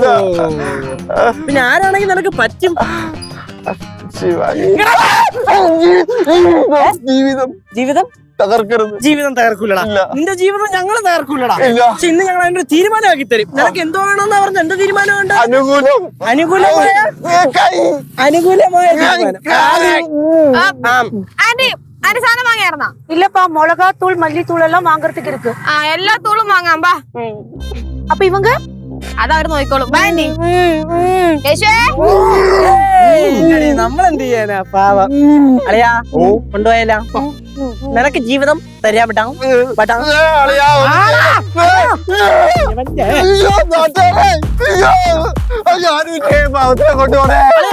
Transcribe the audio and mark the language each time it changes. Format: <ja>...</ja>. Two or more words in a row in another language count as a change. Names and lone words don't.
<ml>പിന്നെ ആരാണെങ്കിൽ നിനക്ക് പറ്റും. ജീവിതം തകർക്കരുത്. ജീവിതം തകർക്കൂലടാ. നിന്റെ ജീവിതം ഞങ്ങള് തകർക്കൂലടാ. പക്ഷെ ഇന്ന് ഞങ്ങൾ അതിന്റെ ഒരു തീരുമാനമാക്കി തരും. നിനക്ക് എന്തോ വേണമെന്ന് പറഞ്ഞ എന്ത് തീരുമാനമുണ്ട്? അനുകൂലമായ ആന്റി സാധനം വാങ്ങിയായിരുന്നാ?</ml> <ta>இல்லப்பா மிளகாத்தூள் மல்லித்தூள் எல்லாம் வாங்குறதுக்கு இருக்கு.</ta> <ml>എല്ലാ തൂളും വാങ്ങാം ബാ.</ml> <ta>அப்ப இவங்க</ta> <ml>അതവര് നോക്കിക്കോളും. ബാ ആന്റി. നമ്മളെന്ത് ചെയ്യാനാ പാവം. അളിയാ കൊണ്ടുപോയാല നിനക്ക് ജീവിതം തരാൻ പറ്റാം. കൊണ്ടുപോണേ.</ml>